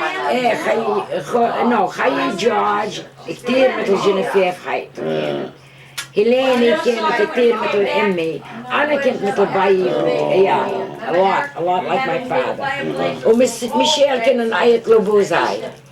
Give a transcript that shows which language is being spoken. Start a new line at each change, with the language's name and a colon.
Arabic: ايه خيي جورج كتير مثل جينيفيف حياته. هيليني كانت كتير مثل امي. انا كنت مثل بيي.
English: Yeah, a lot like my father.
Arabic: وميشيل كنا نعيط له بوزايد.